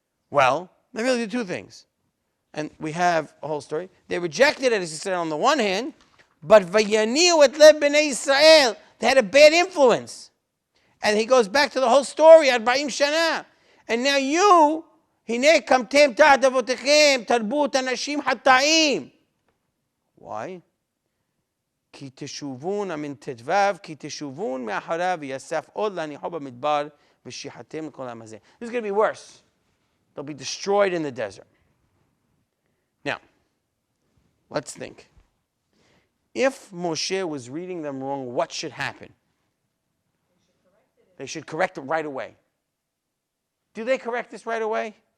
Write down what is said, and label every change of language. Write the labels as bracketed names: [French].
[English] Well, they really did two things. And we have a whole story. They rejected Eretz Yisrael on the one hand, but vayaniu et lev Bnei Yisrael. They had a bad influence. And he goes back to the whole story, 40 shana. And now you, [Hebrew] הנה קמתם תחת אבותיכם, תרבות אנשים חטאים. [English] Why? [Hebrew] כי תשובון, אמן תדבב, כי תשובון מאחריו ויאסף עוד להניחו במדבר ושיחתם לכל העם הזה. [English] This is going to be worse. They'll be destroyed in the desert. Now, let's think. If Moshe was reading them wrong, what should happen? They should correct it right away. Do they correct this right away?